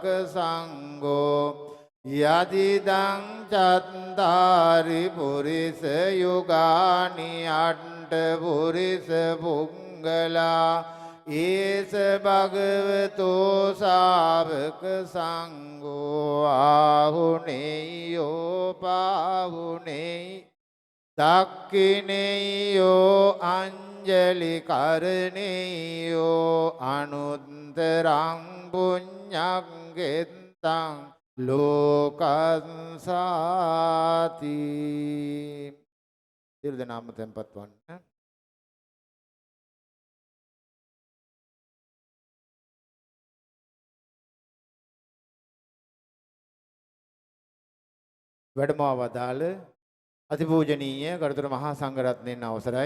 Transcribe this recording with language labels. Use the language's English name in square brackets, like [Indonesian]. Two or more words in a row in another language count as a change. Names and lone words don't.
[Pali] සංඝෝ යදිදං චත්තාරි පුරිස යුගානි අට්ඨ පුරිස පුංගලා ඒස භගවතු සාවක සංඝෝ ආහුනේයෝ පාහුනේ දක්ඛිනේයෝ අංජලි කරණේයෝ අනුත්තරං පුඤ්ඤං ගෙත්තං ලෝකංසාති. [Sinhala] සියලු දෙනාම tempත් වන්න. වැඩමව වදාළ අතිපූජනීය ගරුතර මහා සංඝරත්නයන් අවසරයි.